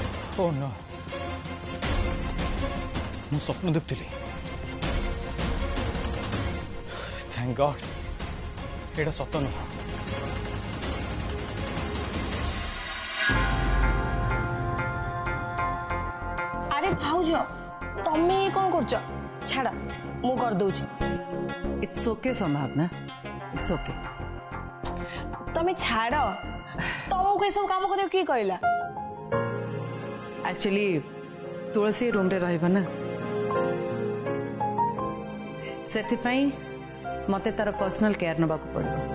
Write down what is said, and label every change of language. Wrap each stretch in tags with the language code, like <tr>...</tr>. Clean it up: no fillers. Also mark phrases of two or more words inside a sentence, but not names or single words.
<en>oh no</en> <or>ମୁ ସ୍ୱପ୍ନ ଦେଖୁଲି</or> <en>thank god</en> <or>ଏଟା ସତ ନୁହ ଅରେ ଭାଉଜ ତମେ କଣ କର ଛାଡ଼ ମୁ କର ଦେଉଛି</or> <en>it's okay संभावना it's okay</en> <or>ତମେ ଛାଡ଼</or> <hi>तुमको ये सब काम</hi> <or>କର କିଏ କହିଲା एक्चुअली ତୁଳସୀ रूम ରେ ରହିବା ନା ସେଥିପାଇଁ ମତେ ତାର</or> <en>personal care</en> <or>ନବା କୁ ପଡ଼ୁ</or>